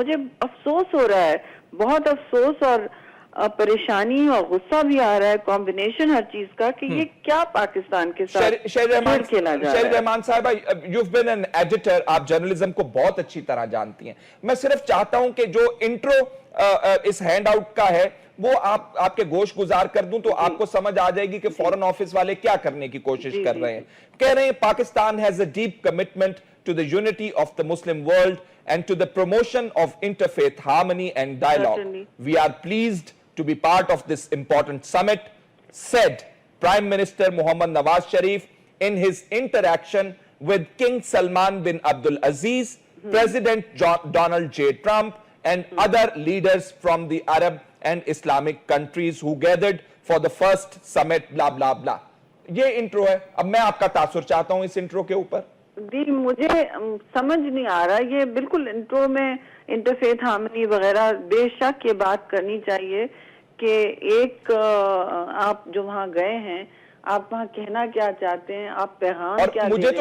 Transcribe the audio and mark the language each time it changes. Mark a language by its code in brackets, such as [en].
[ur] مجھے افسوس ہو رہا ہے, بہت افسوس اور پریشانی اور غصہ بھی آ رہا ہے, کمبینیشن ہر چیز کا, کہ یہ کیا پاکستان کے ساتھ کھیلا جا رہا ہے. شہری رحمان صاحبہ, [en] you've been an editor, [ur] آپ جرنلزم کو بہت اچھی طرح جانتی ہیں. میں صرف چاہتا ہوں کہ جو انٹرو اس ہینڈ آؤٹ کا ہے وہ آپ کے گوش گزار کر دوں تو آپ کو سمجھ آ جائے گی کہ فورن آفس والے کیا کرنے کی کوشش کر رہے ہیں. کہہ رہے ہیں [en] Pakistan has a deep commitment to the unity of the Muslim world and to the promotion of interfaith harmony and dialogue. Certainly. We are pleased to be part of this important summit, said Prime Minister Mohammad Nawaz Sharif in his interaction with King Salman bin Abdul Aziz, President Donald J. Trump, and other leaders from the Arab and Islamic countries who gathered for the first summit, blah blah blah. [ur] یہ intro ہے. اب میں آپ کا تاثر چاہتا ہوں اس intro کے اوپر. جی مجھے سمجھ نہیں آ رہا, یہ بالکل انٹرو میں انٹرفیتھ ہارمنی وغیرہ بے شک یہ بات کرنی چاہیے کہ ایک آپ جو وہاں گئے ہیں آپ وہاں کہنا کیا چاہتے ہیں, آپ پیغام کیا دے رہے ہیں.